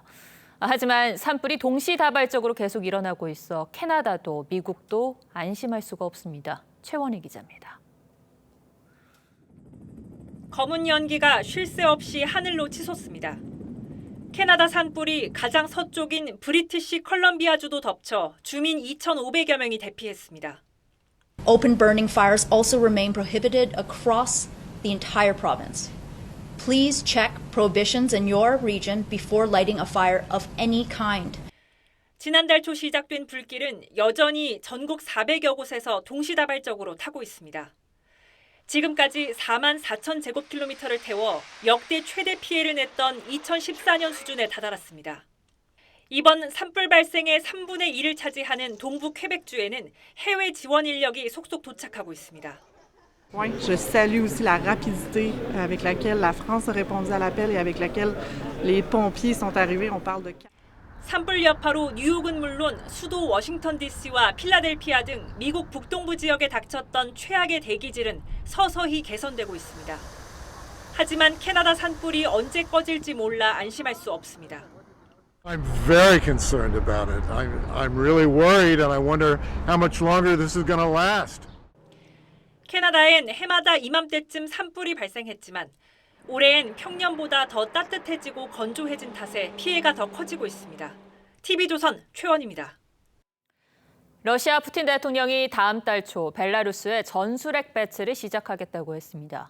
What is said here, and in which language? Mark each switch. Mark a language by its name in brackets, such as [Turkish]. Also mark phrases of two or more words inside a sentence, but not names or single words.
[Korean] 하지만 산불이 동시다발적으로 계속 일어나고 있어 캐나다도 미국도 안심할 수가 없습니다. 최원희 기자입니다. 검은 연기가 쉴 새 없이 하늘로 치솟습니다. 캐나다 산불이 가장 서쪽인 브리티시 컬럼비아주도 덮쳐 주민 2,500여 명이 대피했습니다. [English] Open burning fires also remain prohibited across the entire province. Please check prohibitions in your region before lighting a fire of any kind. [Korean] 지난달 초 시작된 불길은 여전히 전국 400여 곳에서 동시다발적으로 타고 있습니다. 지금까지 4만 4천 제곱킬로미터를 태워 역대 최대 피해를 냈던 2014년 수준에 다다랐습니다. 이번 산불 발생의 3분의 1을 차지하는 동부 퀘벡주에는 해외 지원 인력이 속속 도착하고 있습니다. [French] Oui, je salue aussi la rapidité avec laquelle la France a répondu à l'appel et avec laquelle les pompiers sont arrivés. On parle de [Korean] 산불 여파로 뉴욕은 물론 수도 워싱턴 DC와 필라델피아 등 미국 북동부 지역에 닥쳤던 최악의 대기질은 서서히 개선되고 있습니다. 하지만 캐나다 산불이 언제 꺼질지 몰라 안심할 수 없습니다. [English] I'm very concerned about it. I'm really worried and I wonder how much longer this is going to last. [Korean] 캐나다엔 해마다 이맘때쯤 산불이 발생했지만 올해엔 평년보다 더 따뜻해지고 건조해진 탓에 피해가 더 커지고 있습니다. TV조선 최원입니다. 러시아 푸틴 대통령이 다음 달 초 벨라루스에 전술핵 배치를 시작하겠다고 했습니다.